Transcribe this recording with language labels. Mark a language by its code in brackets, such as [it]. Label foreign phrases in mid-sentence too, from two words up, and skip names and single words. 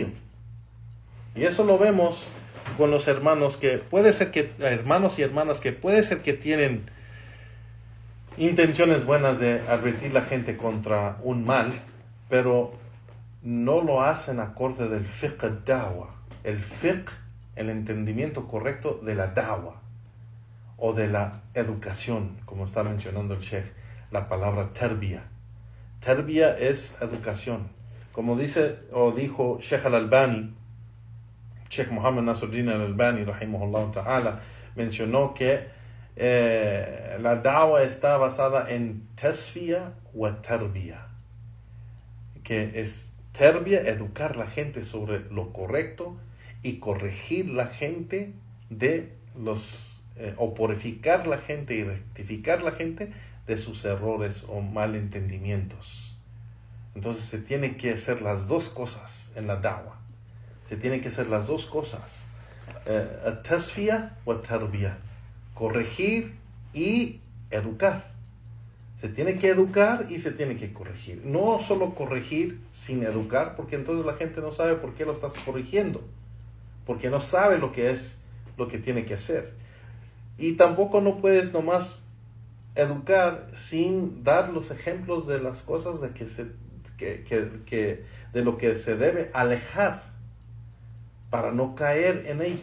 [es] Y eso lo vemos con los hermanos hermanos y hermanas que puede ser que tienen intenciones buenas de advertir a la gente contra un mal, pero no lo hacen acorde del [ar] فقه الدعوة. [es] El fiqh, el entendimiento correcto de la da'wa o de la educación, como está mencionando el Sheikh, la palabra tarbiyah. Tarbiyah es educación. Como dijo Sheikh al-Albani, Sheikh Muhammad Nasruddin al-Albani, [ar] رحمه الله تعالى, [es] mencionó que la da'wa está basada en [ar] تصفية وتربية, [es] que es tarbiyah, educar a la gente sobre lo correcto y corregir la gente o purificar la gente y rectificar la gente de sus errores o malentendimientos. Entonces se tiene que hacer las dos cosas en la da'wa. Se tienen que hacer las dos cosas. [ar] تصفية وتربية. [es] Corregir y educar. Se tiene que educar y se tiene que corregir. No solo corregir sin educar, porque entonces la gente no sabe por qué lo estás corrigiendo. Porque no sabe lo que tiene que hacer. Y tampoco no puedes nomás educar sin dar los ejemplos de las cosas de lo que se debe alejar para no caer en ello.